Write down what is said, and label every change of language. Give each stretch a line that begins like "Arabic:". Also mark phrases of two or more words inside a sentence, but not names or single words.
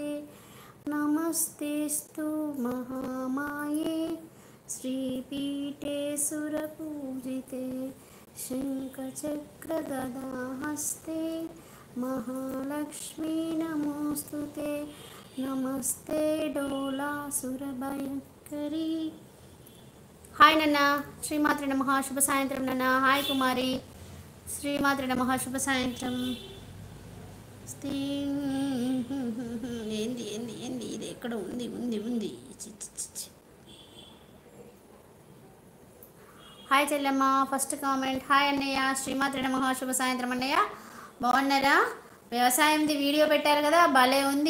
Sanskrit: नमस्तेस्तु महामाये श्रीपीठे सुरपूजिते शङ्खचक्रगदाहस्ते महालक्ष्मी नमोस्तुते। नमस्ते डोलासुरभयङ्करी।
Telugu: హాయ్ నన్నా
Sanskrit: श्रीमात्रे नमः
Telugu: శుభ సాయంత్రం నన్నా। హాయ్ కుమారి
Sanskrit: श्रीमात्रे नमः
Telugu: శుభ సాయంత్రం। ఏంది ఏంది ఏంది ఇది ఎక్కడ ఉంది ఉంది ఉంది. హాయ్ చెల్లెమ్మ
English: first comment.
Telugu: హాయ్ అన్నయ్య
Sanskrit: శ్రీమాత్రే నమః
Telugu: శుభ సాయంత్రం అన్నయ్య. బాగున్నారా? వ్యవసాయంది వీడియో పెట్టారు కదా, భలే ఉంది.